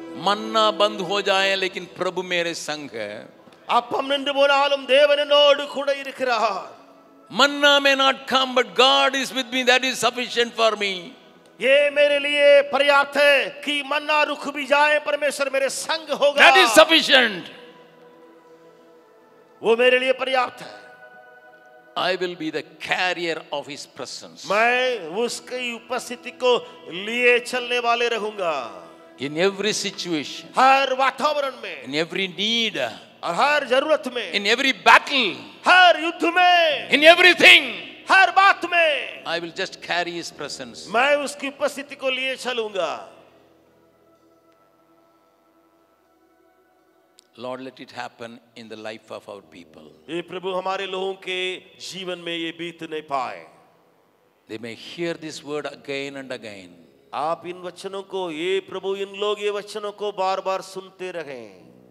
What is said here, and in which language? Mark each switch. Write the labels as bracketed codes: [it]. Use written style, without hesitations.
[hi] मन्ना बंद हो जाए लेकिन प्रभु मेरे संग है। [ta] அப்பம் நின்று போனாலும் தேவன் என்னோடு கூட இருக்கிறார்। [en] Manna may not come, but God is with me. That is sufficient for me. [hi] ये मेरे लिए पर्याप्त है कि मन्ना रुक भी जाए, परमेश्वर मेरे संग होगा। [en] That is sufficient. [hi] वो मेरे लिए पर्याप्त है। [en] I will be the carrier of His presence. [hi] मैं उसकी उपस्थिति को लिए चलने वाले रहूंगा। [en] In every situation, [hi] हर वातावरण में, [en] in every need, [hi] और हर जरूरत में, [en] in every battle, [hi] हर युद्ध में, [en] in everything, [hi] हर बात में, [en] I will just carry His presence. [hi] मैं उसकी उपस्थिति को लिए चलूंगा। [en] Lord, let it happen in the life of our people. [hi] ये प्रभु हमारे लोगों के जीवन में ये बीतने पाए. [en] They may hear this word again and again. [hi] आप इन वचनों को, ये प्रभु इन लोग ये वचनों को बार बार सुनते रहें.